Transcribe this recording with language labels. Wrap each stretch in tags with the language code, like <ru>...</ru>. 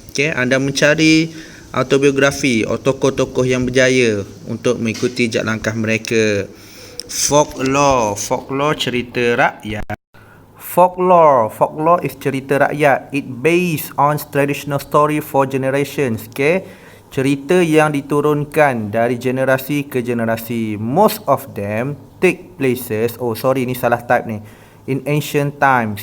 <ms>Okay, anda mencari autobiografi atau tokoh-tokoh yang berjaya untuk mengikuti jejak langkah mereka. Folklore cerita rakyat. Folklore is cerita rakyat.</ms> <en>It based on traditional story for generations.</en> <ms>Okay, cerita yang diturunkan dari generasi ke generasi.</ms> <en>Most of them take places,</en> <ms>ni salah type ni,</ms> <en>in ancient times.</en>